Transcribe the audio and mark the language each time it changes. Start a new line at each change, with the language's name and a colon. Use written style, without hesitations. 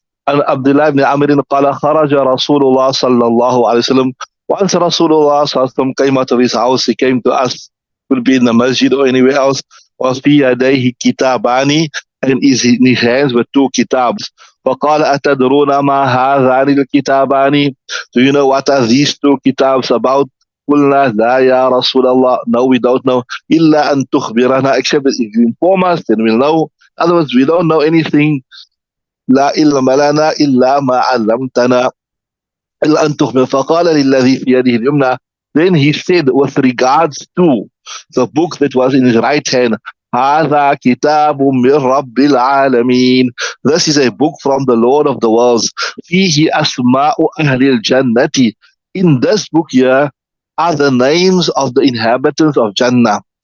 Arabic: And Abdullah ibn Amr قال خرج رسول الله صلى الله عليه وسلم.
English: Once Rasulullah sallallahu alaihi wasallam came out of his house, he came to us, could be in the masjid or anywhere else,
Arabic: وفي يديه كتابان,
English: and in his hands were two kitabs.
Arabic: فقال أتدرون ما هذان الكتابان?
English: Do you know what are these two kitabs about?
Arabic: قلنا لا يا رسول الله.
English: No, we don't know.
Arabic: إلا أن تخبرنا,
English: except that if you inform us, then we'll know. Otherwise, we don't know anything.
Arabic: لا علم لنا إلا ما علمتنا إلا أن تخبر. فقال للذي في يده اليمنى.
English: Then he said with regards to the book that was in his right hand,
Arabic: هذا كتاب من رب العالمين.
English: This is a book from the Lord of the worlds.
Arabic: فيه أسماء أهل الجنة.
English: In this book here are the names of the inhabitants of Jannah.